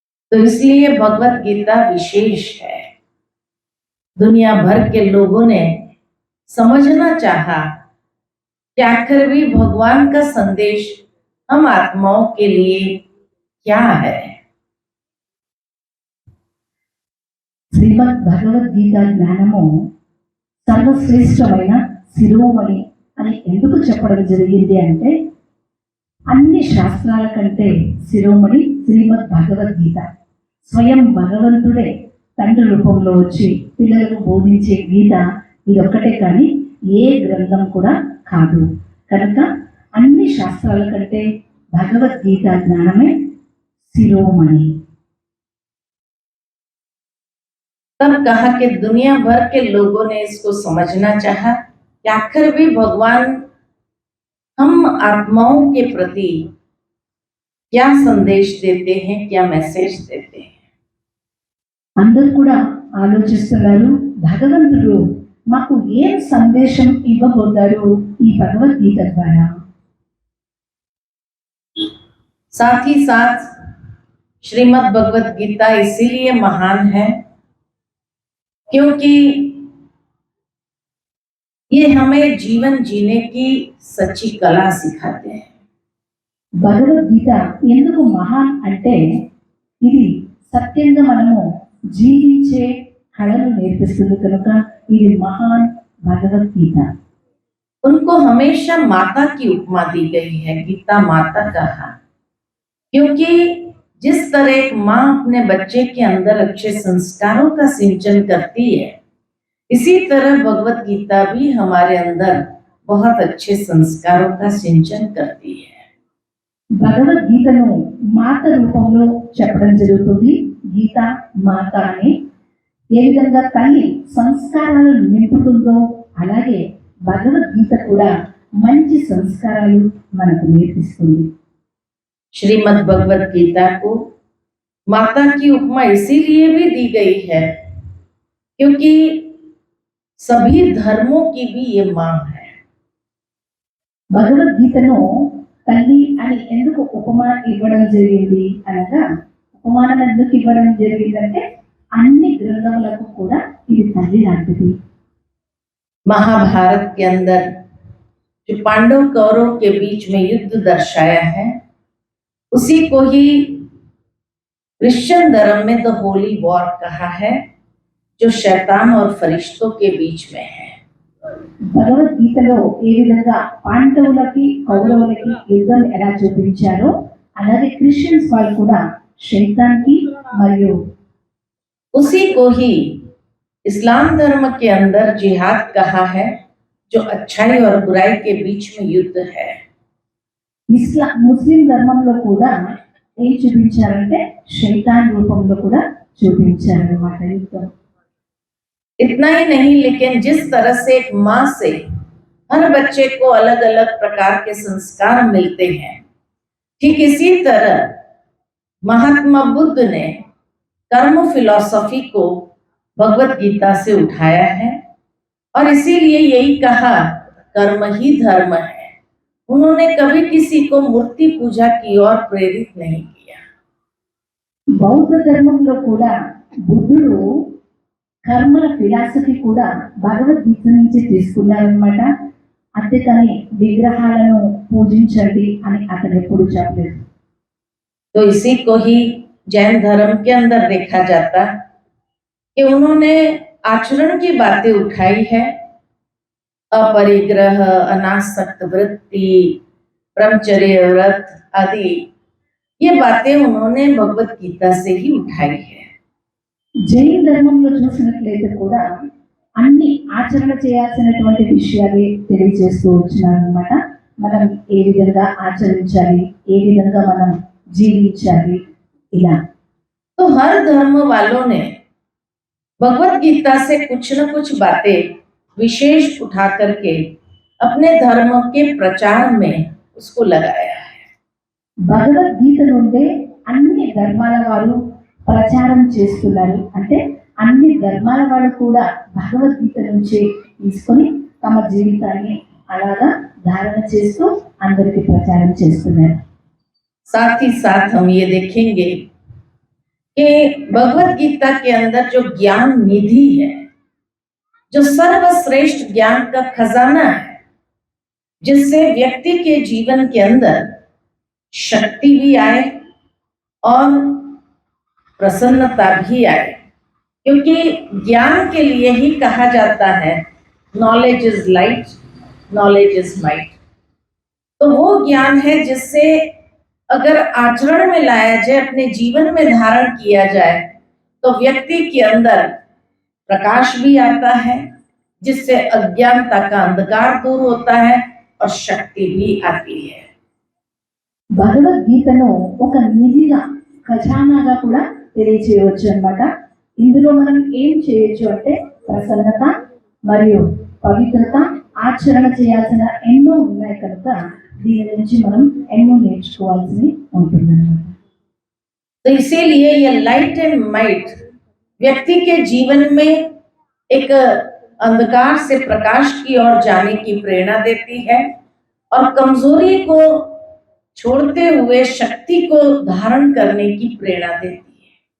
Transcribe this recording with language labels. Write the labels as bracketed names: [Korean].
[Hindi] तो इसलिए भगवत गीता विशेष है. दुनिया भर के लोगों ने समझना चाहा कि आखिर भी भगवान का संदेश हम आत्माओं के लिए क्या है. [Telugu] శ్రీమద్ భగవద్గీత జ్ఞానము సర్వశ్రేష్టమైన శిరోమణి అని ఎందుకు చెప్పడం జరిగింది అంటే, అన్ని శాస్త్రాల కంటే శిరోమణి శ్రీమద్ భగవద్గీత. స్వయం భగవంతుడే తండ్రి రూపంలో వచ్చి పిల్లలకు బోధించే గీత ఇదొక్కటే, కానీ ఏ గ్రంథం కూడా కాదు. కనుక అన్ని శాస్త్రాల కంటే భగవద్గీత జ్ఞానమే శిరోమణి. [Hindi] तब कहा कि दुनिया भर के लोगों ने इसको समझना चाहा कि आखिर भी भगवान हम आत्माओं के प्रति क्या संदेश देते हैं, क्या मैसेज देते हैं. [Telugu] అందరూ కూడా ఆలోచిస్తున్నారు, భగవంతుడు మాకు ఏం సందేశం ఇవ్వబోతారు ఈ భగవద్గీత ద్వారా. [Hindi] साथ ही साथ श्रीमद् भगवत गीता इसीलिए महान है क्योंकि ये हमें जीवन जीने की सच्ची कला सिखाते हैं। [Telugu] భగవద్గీత ఎందుకు మహాన్ అంటే ఇది సత్యంగా మనము జీవించే కళను నేర్పిస్తుంది కనుక ఇది మహాన్ భగవద్గీత. [Hindi] उनको हमेशा माता की उपमा दी गई है, गीता माता कहा, क्योंकि जिस तरह एक माँ अपने बच्चे के अंदर अच्छे संस्कारों का सिंचन करती है, इसी तरह भगवत गीता भी हमारे अंदर बहुत अच्छे संस्कारों का सिंचन करती है। [Telugu] భగవద్గీతను మాత రూపంలో చెప్పడం జరుగుతుంది. గీత మాత అని ఏ విధంగా తల్లి సంస్కారాలను నింపుతుందో అలాగే భగవద్గీత కూడా మంచి సంస్కారాలు మనకు నేర్పిస్తుంది. [Hindi] श्रीमद् भगवत गीता को माता की उपमा इसीलिए भी दी गई है क्योंकि सभी धर्मों की भी ये माँ है। [Telugu] భగవద్గీతను తల్లి అని ఎందుకు ఉపమానం ఇవ్వడం జరిగింది అనగా ఉపమానం ఎందుకు ఇవ్వడం జరిగిందంటే అన్ని గ్రంథములకు కూడా ఇది తల్లి లాంటిది. [Hindi] महाभारत के अंदर जो पांडव कौरव के बीच में युद्ध दर्शाया है, उसी को ही क्रिश्चियन धर्म में द होली वॉर कहा है, जो शैतान और फरिश्तों के बीच में है। [Telugu] భగవద్గీతలో ఏ విధంగా పాండవులకి కౌరవులకి యుద్ధం ఎలా చూపించారో అలాగే క్రిస్టియన్స్ వాళ్ళు కూడా శైతాన్కి మరియు [Hindi] उसी को ही इस्लाम धर्म के अंदर जिहाद कहा है, जो अच्छाई और बुराई के बीच में युद्ध है। [Telugu] ముస్లిం ధర్మంలో కూడా ఏం చూపించారంటే శైతాన్ రూపంలో కూడా చూపించారన్నమాట యుద్ధం. [Hindi] इतना ही नहीं, लेकिन जिस तरह से एक माँ से हर बच्चे को अलग अलग प्रकार के संस्कार मिलते हैं, ठीक इसी तरह महात्मा बुद्ध ने कर्म फिलॉसफी को भगवत गीता से उठाया है और इसीलिए यही कहा कर्म ही धर्म है। उन्होंने कभी किसी को मूर्ति पूजा की ओर प्रेरित नहीं किया। [Telugu] బౌద్ధ ధర్మంలో కూడా బుద్ధుడు కర్మల ఫిలాసఫీ కూడా భగవద్గీత నుంచి తీసుకున్నారనమాట. అంతేకాని విగ్రహాలను పూజించండి అని అతను ఎప్పుడు చెప్పలేదు. [Hindi] तो इसी को ही जैन धर्म के अंदर देखा जाता कि उन्होंने आचरण की बातें उठाई है, अपरिग्रह, अनासक्त वृत्ति, ब्रह्मचर्य व्रत आदि ये बातें उन्होंने भगवत गीता से ही उठाई है। [Telugu] జైన ధర్మంలో చూసినట్లయితే కూడా అన్ని ఆచరణ చేయాల్సినటువంటి విషయాలే తెలియజేస్తూ వచ్చినారనమాట. మనం ఏ విధంగా ఆచరించాలి, ఏ విధంగా మనం జీవించాలి ఇలా. [Hindi] तो हर धर्म वालों ने भगवत गीता से कुछ न कुछ बातें विशेष उठा करके अपने धर्म के प्रचार में उसको लगाया है। [Telugu] భగవద్గీత నుండే అన్ని ధర్మాల వారు ప్రచారం చేస్తున్నారు. అంటే అన్ని ధర్మాల వాళ్ళు కూడా భగవద్గీత నుంచే తీసుకొని తమ జీవితాన్ని అలాగా ధారణ చేస్తూ అందరికీ ప్రచారం చేస్తున్నారు. [Hindi] साथ ही साथ हम ये देखेंगे कि भगवत गीता के अंदर जो ज्ञान निधि है, जो सर्वश्रेष्ठ ज्ञान का खजाना है, जिससे व्यक्ति के जीवन के अंदर शक्ति भी आए और प्रसन्नता भी आए, क्योंकि ज्ञान के लिए ही कहा जाता है [English] Knowledge is light, knowledge is might. [Hindi] तो वो ज्ञान है जिससे अगर आचरण में लाया जाए, अपने जीवन में धारण किया जाए, तो व्यक्ति के अंदर प्रकाश भी आता है, जिससे अज्ञानता का अंधकार दूर होता है और शक्ति भी आती है। [Telugu] భగవద్గీతను ఒక నిధిగా ఖజానాగా కూడా తెలియచేయవచ్చు అన్నమాట. ఇందులో మనం ఏం చేయొచ్చు అంటే ప్రసన్నత మరియు పవిత్రత, ఆచరణ చేయాల్సిన ఎన్నో ఉన్నాయి కనుక దీని నుంచి మనం ఎన్నో నేర్చుకోవాల్సి ఉంటుందన్నమాట. [Hindi] तो इसीलिए ये [English] light and might [Hindi] व्यक्ति के जीवन में एक अंधकार से प्रकाश की ओर जाने की प्रेरणा देती है और कमजोरी को छोड़ते हुए शक्ति को धारण करने की प्रेरणा देती है।